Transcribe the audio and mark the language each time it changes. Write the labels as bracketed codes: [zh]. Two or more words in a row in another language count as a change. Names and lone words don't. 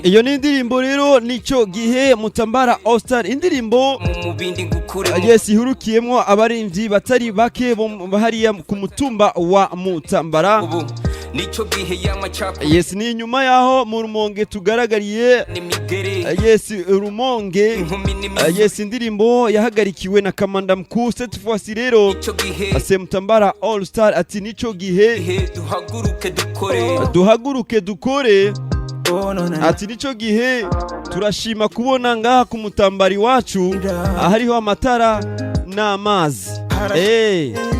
[rn] Iyo ni indirimbo rero, Nicyo Gihe, Mutambara All Star, indirimbo, Mu, mu bindi ngukure uh, mu yes, ihurukiyemwo abaririmbyi batari bake bo mu, hariya ku mutumba wa Mutambara. Ubu, nicyo gihe ya macakubiri. Yes, ni inyuma yaho mu Rumonge tugaragariye. N'imigere. Uh, yes, Rumonge. Inkumi n'imisozi. Uh, yes, indirimbo yahagarikiwe na Kamanda Mkuu. [fr] Cette fois-ci rero, Nicyo gihe. [rn] ase Mutambara All Star ati, "Nicyo gihe." Gihe duhaguruke dukore. Uh, duhaguruke dukore. [en] Oh, no, no, no. [rn] Ati, "Nicyo gihe turashima kubona ngaha ku Mutambara iwacu, ahariho amatara n'amazi." Hara- Eh.